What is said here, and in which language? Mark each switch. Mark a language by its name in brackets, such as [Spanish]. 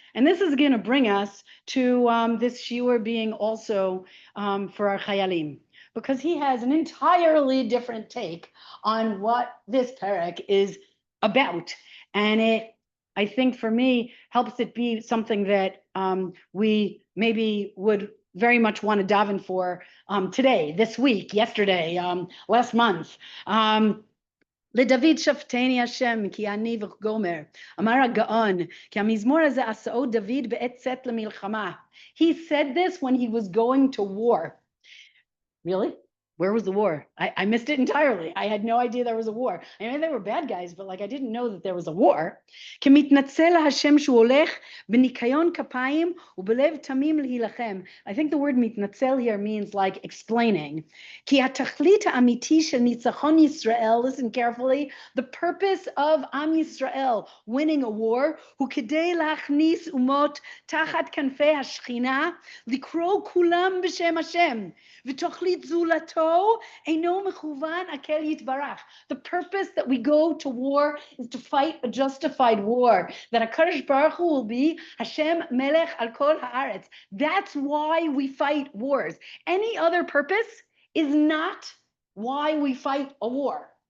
[English] And this is going to bring us to this shiur being also for our chayalim, because he has an entirely different take on what this perek is about. And it, I think for me, helps it be something that we maybe would very much want to daven for today, this week, yesterday, last month. [Hebrew] לדוד שפטני השם כי אני וגומר, אמר הגאון, כי המזמור הזה עשאו דוד בעת צאת למלחמה. [English] He said this when he was going to war. Really? Where was the war? I missed it entirely. I had no idea there was a war. I mean, they were bad guys, but like I didn't know that there was a war. [Hebrew] כמתנצל להשם שהוא הולך בניקיון כפיים ובלב תמים להילחם. [English] I think the word מתנצל here means like explaining. [Hebrew] כי התכלית האמיתי של ניצחון ישראל, [English] listen carefully, the purpose of Am Yisrael winning a war, [Hebrew] הוא כדי להכניס אומות תחת כנפי השכינה, לקרוא כולם בשם השם, ותכלית זולתו אינו מכוון הקל יתברך. [English] The purpose that we go to war is to fight a justified war, that HaKadosh Baruch Hu will be Hashem Melech al kol haaretz. That's why we fight wars. Any other purpose is not why we fight a war.